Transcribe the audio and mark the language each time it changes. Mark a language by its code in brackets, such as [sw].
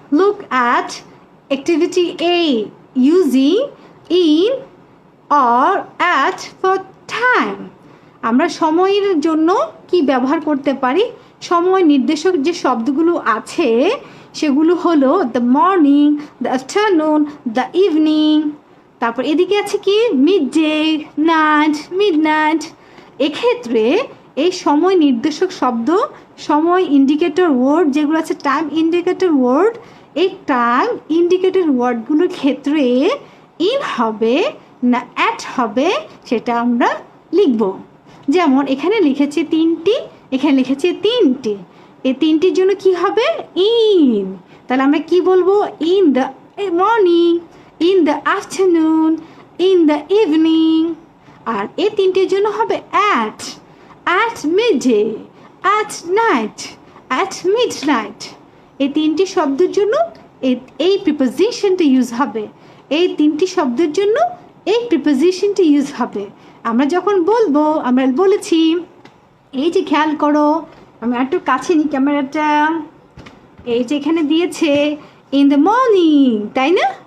[en] Look at activity A using in or at for time. [bn] আমরা সময়ের জন্য কি ব্যবহার করতে পারি? সময় নির্দেশক যে শব্দগুলো আছে সেগুলো হলো [en] The morning, the afternoon, the evening. [bn] তারপর এদিকে আছে কি [en] Midday, night, midnight. [bn] এক্ষেত্রে এই সময় নির্দেশক শব্দ, সময় ইন্ডিকেটর ওয়ার্ড যেগুলো আছে টাইম ইন্ডিকেটর ওয়ার্ড, এই টাইম ইন্ডিকেটর ওয়ার্ডগুলোর ক্ষেত্রে ইন হবে না অ্যাট হবে সেটা আমরা লিখব। যেমন এখানে লিখেছি 3টি, এখানে লিখেছি 3টি, এই 3টির জন্য কি হবে ইন। তাহলে আমরা কি বলবো [en] In the morning, in the afternoon, in the evening. [bn] আর এই 3টির জন্য হবে [en] at midday, at night, at midnight। [bn] এই 3টি শব্দের জন্য এই প্রিপোজিশনটা ইউজ হবে, এই 3টি শব্দের জন্য এই প্রিপোজিশনটা ইউজ হবে। আমরা যখন বলবো, আমরা বলেছি এই যে খেয়াল করো, আমি একটু কাছে নিই ক্যামেরাটা, এই যে এখানে দিয়েছে [en] in the morning, [bn] তাই না?